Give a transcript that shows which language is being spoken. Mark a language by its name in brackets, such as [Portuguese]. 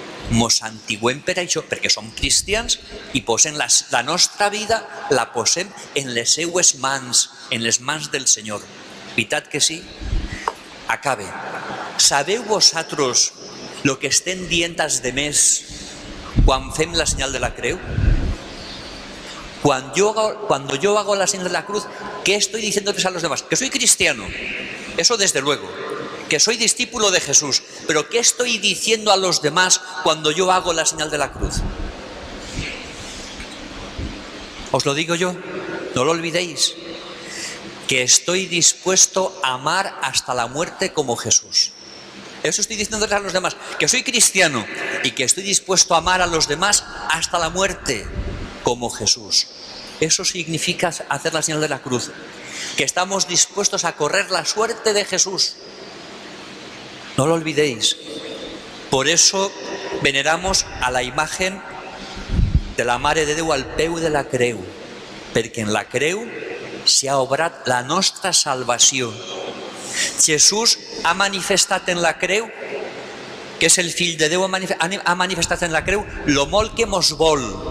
[Catalan] Ens santiguem per això, perquè som cristians i posem la nostra vida, la posem en les seues mans, en les mans del Senyor. Veritat que sí? Acabe. Sabeu vosaltres el que estem dient als demés quan fem la senyal de la creu? [Spanish] Cuando yo hago la señal de la cruz, ¿qué estoy diciéndoles a los demás? Que soy cristiano, eso desde luego, que soy discípulo de Jesús, pero ¿qué estoy diciendo a los demás cuando yo hago la señal de la cruz? Os lo digo yo, no lo olvidéis, que estoy dispuesto a amar hasta la muerte como Jesús. Eso estoy diciéndoles a los demás, que soy cristiano y que estoy dispuesto a amar a los demás hasta la muerte como Jesús. Eso significa hacer la señal de la cruz, que estamos dispuestos a correr la suerte de Jesús. No lo olvidéis. Por eso veneramos a la imagen de la [Catalan] Mare de Déu al peu de la creu, perquè en la creu s'ha obrat la nostra salvació. Jesús ha manifestat en la creu, que és el fill de Déu, ha manifestat en la creu lo molt que mos vol.